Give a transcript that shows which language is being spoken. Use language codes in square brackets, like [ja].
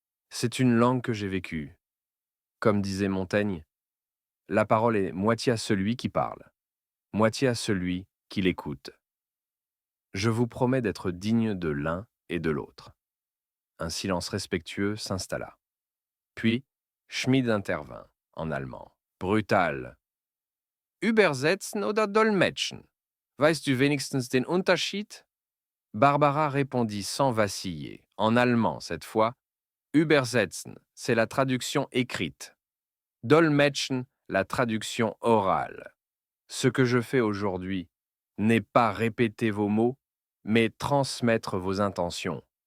[fr] C'est une langue que j'ai vécue. Comme disait Montaigne, la parole est moitié à celui qui parle, moitié à celui qui l'écoute. Je vous promets d'être digne de l'un et de l'autre. Un silence respectueux s'installa. Puis, Schmid intervint, en allemand. Brutal. [de] Übersetzen oder dolmetschen? Weißt du wenigstens den Unterschied? [fr] Barbara répondit sans vaciller, en allemand cette fois. Übersetzen, c'est la traduction écrite. Dolmetschen, la traduction orale. Ce que je fais aujourd'hui n'est pas répéter vos mots, mais transmettre vos intentions.